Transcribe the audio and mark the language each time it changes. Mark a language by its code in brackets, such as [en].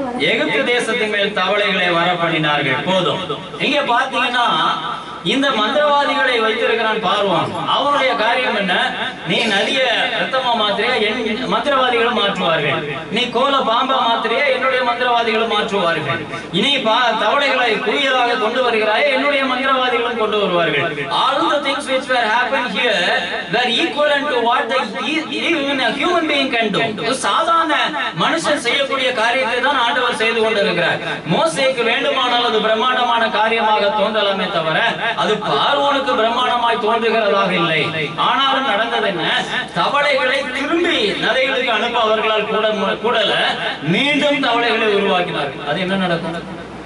[ta] எகிப்து தேசத்தின் மேல் தவளைகளை வர பண்ணினார்கள். போதும். இங்க பாத்தீங்கன்னா இந்த மந்திரவாதிகளை வைத்திருக்கிறான் பார்வோன். அவனுடைய காரியம் என்ன? நீ நதிய ரத்தமா மாத்திரையா, என் மந்திரவாதிகளும் மாற்றுவார்கள். நீ கோல பாம்பா மாத்திரையா, என்னுடைய மந்திரவாதிகளும் மாற்றுவார்கள். இனி தவளைகளை குவியலாக கொண்டு வருகிறாயே, என்னுடைய மந்திரவாதிகளும் கொண்டு வருவார்கள். [en] All the things which were happened here were equivalent to what even a human being can do. [ta] சாதாரண மனுஷன் செய்யக்கூடிய காரியத்தை தான் ஆண்டவர் செய்து கொண்டிருக்கிறார். மோசேக்கு வேண்டுமானால் அது பிரம்மாண்டமான காரியமாக தோன்றலாமே தவிர அது பார்வோனுக்கு பிரம்மாண்டமாய் தோன்றுகிறதாக இல்லை. ஆனாலும் நடந்தது என்ன? தவளைகளை திரும்பி நதிகளுக்கு அனுப்ப அவர்களால் கூடல மீண்டும் தவளைகளை உருவாக்கினார்கள். அது என்ன நடக்கும்?